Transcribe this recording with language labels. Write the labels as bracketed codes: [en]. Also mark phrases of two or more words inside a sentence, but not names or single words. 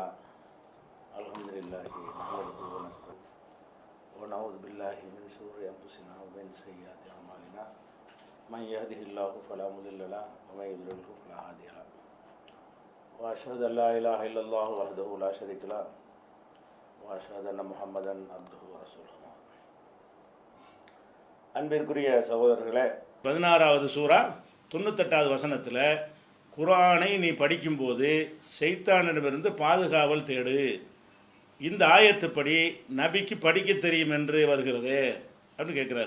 [ar] الحمد لله نحمده ونستعينه ونعوذ بالله من شرور أنفسنا ومن سيئات أعمالنا. من يهده الله فلا مضل له ومن يضلل فلا هادي له. وأشهد أن لا إله إلا الله وحده لا شريك له وأشهد أن محمدا عبده ورسوله. [ta] அன்பிற்குரிய சகோதரர்களே, 16வது சூரா 98வது வசனத்தில் குர்ஆனை நீ படிக்கும்போது ஷைத்தானிடமிருந்து பாதுகாவல் தேடு. இந்த ஆயத்துப்படி நபிக்கு படிக்க தெரியும் என்று வருகிறது அப்படின்னு கேட்குறாரு.